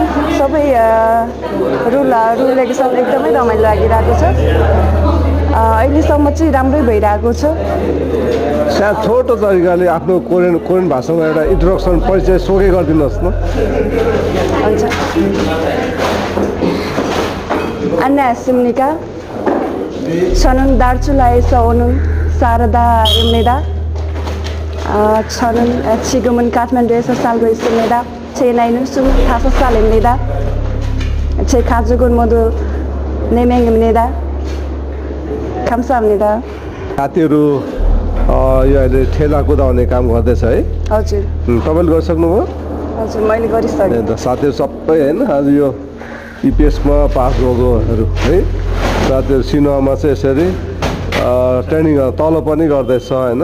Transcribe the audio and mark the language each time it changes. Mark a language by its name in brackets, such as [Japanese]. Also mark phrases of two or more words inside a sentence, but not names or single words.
[Nepali] सबै [English] rule regulation [Nepali] एकदमै रमाइलो लागिरहेको छ। अहिलेसम्म चाहिँ राम्रै भइरहेको छ। सायद छोटो तरिकाले आफ्नो कोरियन भाषामा एउटा इन्ट्रोडक्सन परिचय सोकै गरिदिनुहोस् न। [Korean] हुन्छ। 안녕하십니까? 저는 날출라에서 오는 사라다입니다. 저는 지금은 카트만두에서 살고 있습니다. 제 나이는 25살입니다. 제 가족은 모두 4명입니다. 감사합니다. [Nepali] साथीहरू यो अहिले ठेला कुदाउने काम गर्दैछ है? हजुर। तपाईँले गरिसक्नुभयो? हजुर, मैले गरिसकेँ। साथीहरू सबै होइन आज यो इपिएसमा पास भएकोहरू है, साथीहरू सिनेमामा चाहिँ यसरी ट्रेनिङ तल पनि गर्दैछ होइन।